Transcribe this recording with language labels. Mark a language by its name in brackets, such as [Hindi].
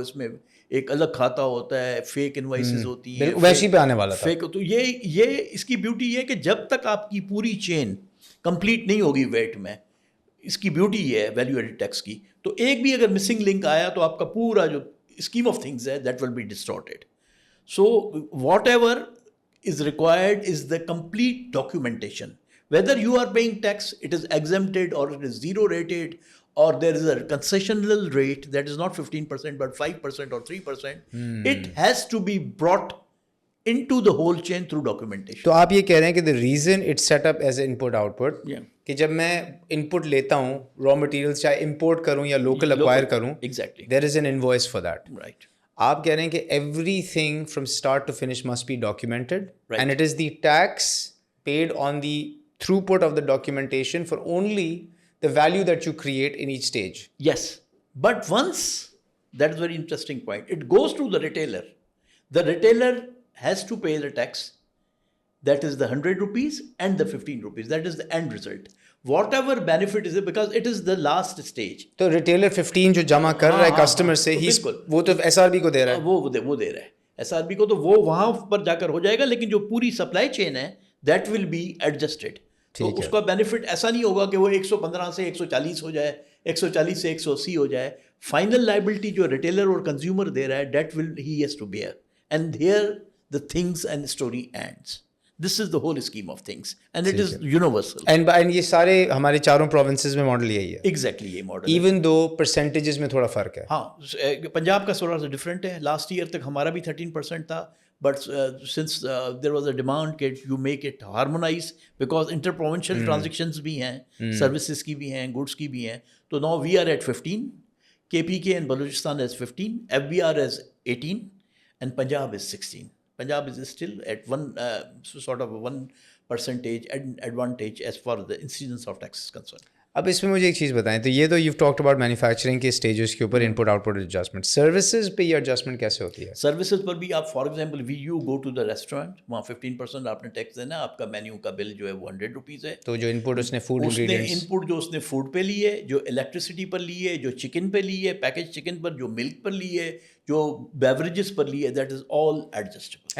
[Hindi] इसमें एक अलग खाता होता है, फेक इनवॉइसेस होती हैं, वैसी पे आने वाला था. फेक. तो ये इसकी ब्यूटी ये है कि जब तक आपकी पूरी चेन कंप्लीट नहीं होगी वेट में, इसकी ब्यूटी ये है वैल्यू एडेड टैक्स की. तो एक भी अगर मिसिंग लिंक आया तो आपका पूरा जो स्कीम ऑफ थिंग्स है [English] That will be distorted. So whatever is required is the complete documentation. Whether you are paying tax, it is exempted or it is zero rated, or there is a concessional rate that is not 15% but 5% or 3%. It has to be brought into the whole chain through documentation. [Hindi] तो आप ये कह रहे हैं कि [English] the reason it's set up as input output, [Hindi] कि जब मैं input लेता हूँ raw materials, चाहे import करूँ या local acquire करूँ, [English] exactly, there is an invoice for that. right. [Hindi] आप कह रहे हैं कि [English] everything from start to finish must be documented, right, and it is the tax paid on the throughput of the documentation for only the value that you create in each stage. Yes, But once, that is very interesting point, it goes to the retailer. The retailer has to pay the tax. That is the 100 rupees and the 15 rupees. That is the end result. Whatever benefit is it, because it is the last stage. [Hindi] तो retailer 15 जो जमा कर रहा है customer से, वो तो SRB को दे रहा है. वो दे रहा है SRB को, तो वो वहाँ पर जाकर हो जाएगा. लेकिन जो पूरी सप्लाई चेन है, [English] that will be adjusted. [Hindi] तो उसका बेनिफिट ऐसा नहीं होगा कि वो 115 से 140 हो जाए, 140 से 180 हो जाए. फाइनल लाइबिलिटी जो रिटेलर और कंज्यूमर दे रहा है, [English] that will he has to bear. And here the things and story ends. This is the whole scheme of things, and it is universal. [Hindi] And ये सारे हमारे चारों प्रोविंसेस में मॉडल यही है. Exactly ये मॉडल. Even though percentages में थोड़ा फर्क है. हाँ, पंजाब का थोड़ा सा डिफरेंट है. लास्ट ईयर तक हमारा भी 13% था, [English] but since there was a demand that you make it harmonize, because inter-provincial transactions भी हैं, services की भी हैं, goods की भी हैं, तो now we are at 15, KPK and Balochistan is 15, FBR is 18, and Punjab is 16. Punjab is still at sort of 1% advantage as far as the incidence of tax is concerned. [Hindi] अब इसमें मुझे एक चीज़ बताएं, तो ये तो [English] you've talked about [Hindi] मैन्युफैक्चरिंग के stages के ऊपर इनपुट आउटपुट एडजस्टमेंट. सर्विसेज पे ये एडजस्टमेंट कैसे होती है? सर्विसेज पर भी आप [English] for example you go to the restaurant, [Hindi] वहाँ 15% आपने टैक्स देना, आपका मेन्यू का बिल जो है वो 100 रुपीज़ है. तो जो इनपुट उसने फूड इंग्रेडिएंट्स, इनपुट जो उसने फूड पे लिए, जो इलेक्ट्रिसिटी पर लिए, जो चिकन पे लिए, पैकेज चिकन पर, जो मिल्क पर लिए, जो बेवरेजेस पर लिए, [English] That is all adjustable.